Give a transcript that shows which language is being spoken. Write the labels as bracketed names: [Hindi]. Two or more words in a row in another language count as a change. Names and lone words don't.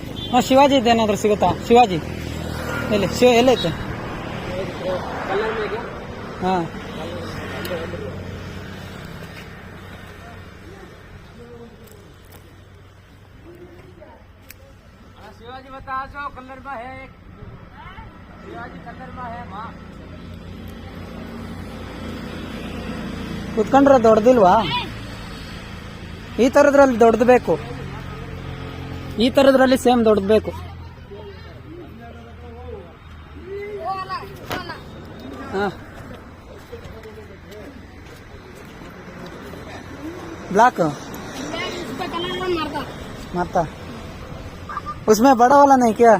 [Kannada] ಹಾಂ ಶಿವಾಜಿ ಏನಾದರೂ ಸಿಗುತ್ತಾ? ಶಿವಾಜಿ ಎಲ್ಲಿ ಎಲ್ಲೈತೆ? ಹಾಂ [Hindi] शिवाजी बता जो कलर में है एक शिवाजी कलर में है माँ [Kannada] ಕುತ್ಕೊಂಡ್ರೆ ದೊಡ್ಡದಿಲ್ವಾ? ಈ ಥರದ್ರಲ್ಲಿ ದೊಡ್ಡದು ಬೇಕು. ಈ ಥರದ್ರಲ್ಲಿ ಸೇಮ್ ದೊಡ್ಡದು ಬೇಕು. [Hindi] हाँ ब्लैक मारता उसमें बड़ा वाला नहीं क्या?